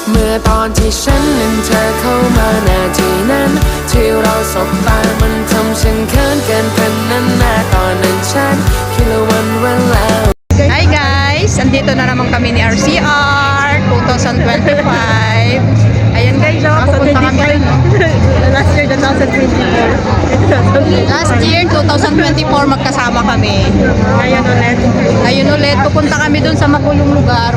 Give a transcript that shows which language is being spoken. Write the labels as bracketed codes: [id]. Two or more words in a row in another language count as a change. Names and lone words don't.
[th] อตอนที่ฉันนั้นเธอเข้ามานาทีนั้นที่เราสบตามันทำฉันเขินเกินพันนั้นนาตอนนั้นฉันคิดละวันแล้ว [en] Hi guys! [tl] Andito na naman kami ni RCR 2025. Ayan guys, pupunta kami dun. [en] Last year, 2024. Last year, [tl] 2024, magkasama kami. Ngayon ulit, pupunta kami dun sa makulong lugar.